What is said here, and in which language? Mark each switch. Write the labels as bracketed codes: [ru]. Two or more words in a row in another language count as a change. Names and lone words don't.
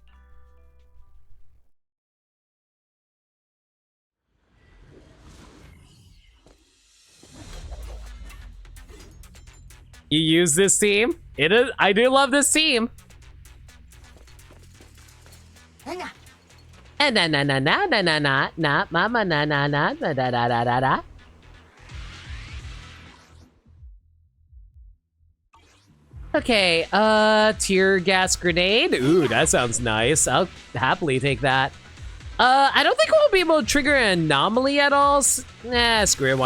[en] You use this team? It is. I do love this team. And na na na na na na na na mama na na na da da da da da da. Okay, tear gas grenade. Ooh, that sounds nice. I'll happily take that. I don't think we'll be able to trigger an anomaly at all. Nah, screw it.